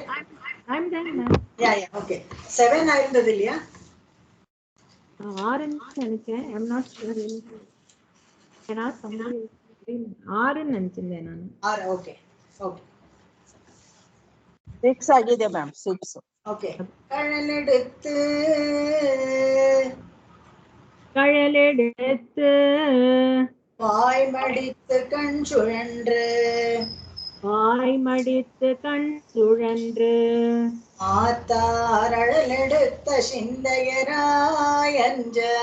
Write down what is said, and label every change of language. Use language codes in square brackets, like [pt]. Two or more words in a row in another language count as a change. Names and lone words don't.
[en] I'm there, ma'am. Yeah, [ta] okay. 7 ஆயிருந்தது இல்லையா? 6 நினைச்சேன். [en] I'm not sure. Can ask somebody. [ta] 6 நினைச்சிருந்தேன் நான். 6, [en] okay. [kn] 6 ಆಗಿದೆ ಮ್ಯಾಮ್. 6. [en] Okay. [ta] கழலெடுத்து வாய் மடித்து கண் சுழன்று ஆத்தார் அழலெடுத்த சிந்தையராயஞ்ச